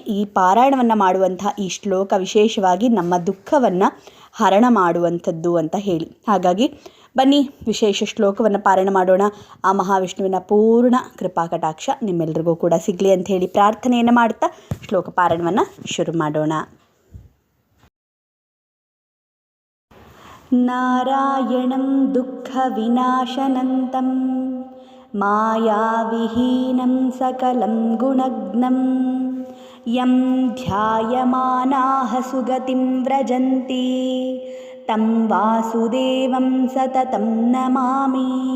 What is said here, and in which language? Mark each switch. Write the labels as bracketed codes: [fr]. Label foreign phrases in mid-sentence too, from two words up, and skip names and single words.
[kn] ಈ ಪಾರಾಯಣವನ್ನು ಮಾಡುವಂಥ ಈ ಶ್ಲೋಕ ವಿಶೇಷವಾಗಿ ನಮ್ಮ ದುಃಖವನ್ನು ಹರಣ ಮಾಡುವಂಥದ್ದು ಅಂತ ಹೇಳಿ. ಹಾಗಾಗಿ ಬನ್ನಿ ವಿಶೇಷ ಶ್ಲೋಕವನ್ನು ಪಾರಾಯಣ ಮಾಡೋಣ. ಆ ಮಹಾವಿಷ್ಣುವಿನ ಪೂರ್ಣ ಕೃಪಾ ಕಟಾಕ್ಷ ನಿಮ್ಮೆಲ್ಲರಿಗೂ ಕೂಡ ಸಿಗಲಿ ಅಂತ ಹೇಳಿ ಪ್ರಾರ್ಥನೆಯನ್ನು ಮಾಡ್ತಾ ಶ್ಲೋಕ ಪಾರಾಯಣವನ್ನು ಶುರು ಮಾಡೋಣ. [sa] ನಾರಾಯಣಂ ದುಃಖ ವಿನಾಶನಂತಂ ಮಾಯಾವಿಹೀನಂ ಸಕಲಂ ಗುಣಜ್ಞಂ ಯಂ ಧ್ಯಾಯಮಾನಾಃ ಸುಗತಿಂ ವ್ರಜಂತಿ तं वासुदेवं सततं नमामि.